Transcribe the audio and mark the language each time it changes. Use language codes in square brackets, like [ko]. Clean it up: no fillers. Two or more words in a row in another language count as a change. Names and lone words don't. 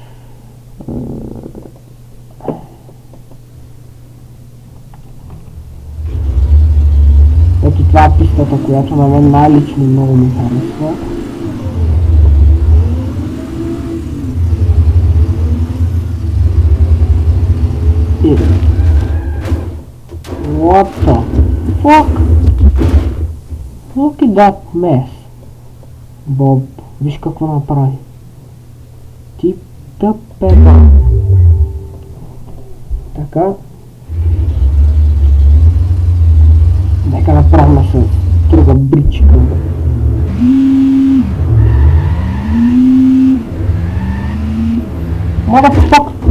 [bg] Ето това е пистата, която на мен най-лично много ми харесва. И... [en] What the fuck? Look at that mess. [bg] Боб, виж какво направи. Ти тъпева. Така. Нека направим с друга бричка. [en] Motherfuck!